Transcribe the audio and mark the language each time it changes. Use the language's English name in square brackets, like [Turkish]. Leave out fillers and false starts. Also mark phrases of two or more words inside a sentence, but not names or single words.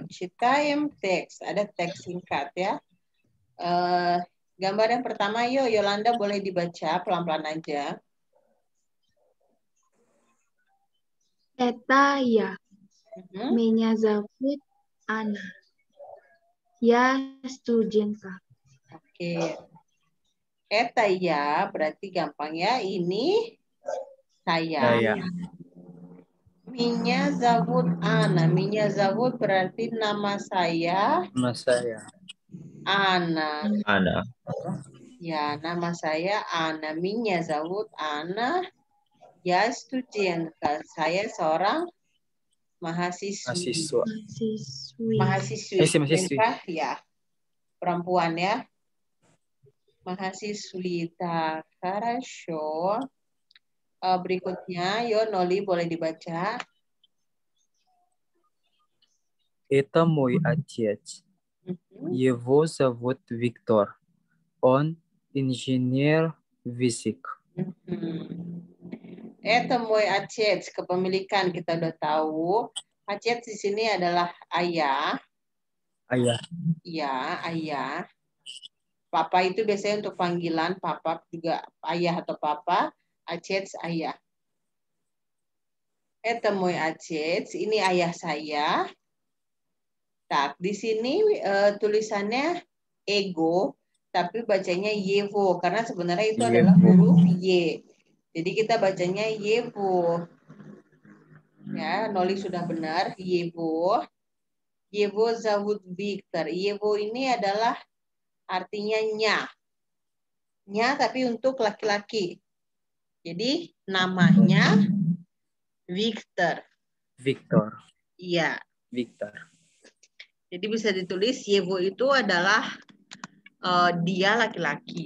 [Indonesian] Читаем teks. Ada teks singkat ya. Gambar yang pertama, Yolanda boleh dibaca pelan-pelan aja. [Russian] Это я. Меня зовут Анна. Я студентка. [Indonesian] Oke. Eta ya, berarti gampang ya. Ini saya. Saya. [Russian] Меня зовут Анна. Меня зовут [Indonesian] berarti nama saya Nama saya. Ana. Ana. Ya, nama saya Ana. [Russian] Меня зовут Анна. Я студентка. [Indonesian] Saya seorang mahasiswi. Mahasiswa. Mahasiswi. Mahasiswi. Perintah, ya. Perempuan ya. Mahasiswi. [Russian] Tak, хорошо. [Indonesian] Berikutnya, yo Noli boleh dibaca. [Russian] Это мой отец. Его зовут Виктор. Он инженер-физик. Мой отец, [Indonesian] kepemilikan kita udah tahu. Acets di sini adalah ayah. Ayah. Ya, ayah. Papa itu biasanya untuk panggilan, papa juga ayah atau papa. Acets ayah. [Russian] Мой отец, [Indonesian] ini ayah saya. Tak, di sini tulisannya ego, tapi bacanya yevo karena sebenarnya itu adalah huruf Y. Jadi kita bacanya yevo. Ya, Noli sudah benar, yevo. [Russian] Его зовут Виктор. [Indonesian] Yevo ini adalah artinya nya. Nya tapi untuk laki-laki. Jadi namanya Victor. Victor. Iya. Victor. Jadi bisa ditulis Yevo itu adalah dia laki-laki.